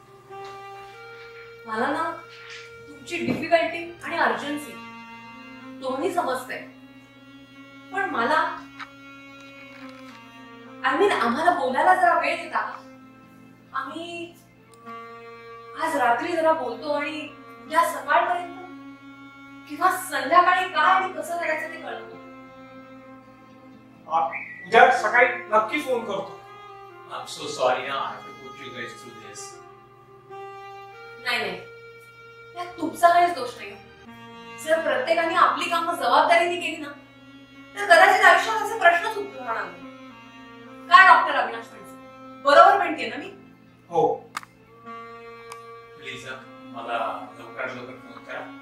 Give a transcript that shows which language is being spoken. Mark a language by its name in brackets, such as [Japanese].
[Marathi] मला ना तुमची डिफिकल्टी आणि अर्जन्सी दोन्ही समजते, पण मला आम्हाला बोलायला जरा वेळ देता का? आम्ही आज रात्री जरा बोलतो आणि उद्या सकाळपर्यंत किंवा संध्याकाळी काय आणि कसं करायचं ते कळतो. उद्या सकाळी नक्की फोन करतो. [English] I'm so sorry, I have to put you guys through this. [Marathi] नाही यात तुमचा काहीच दोष नाही. जर प्रत्येकाने आपली कामं जबाबदारीने केली ना तर कदाचित आयुष्यात असे प्रश्नच उद्भवणार नाही. काय डॉक्टर अविनाश म्हणते बरोबर म्हणते ना मी? हो. प्लीज मला लवकरात लवकर फोन करा.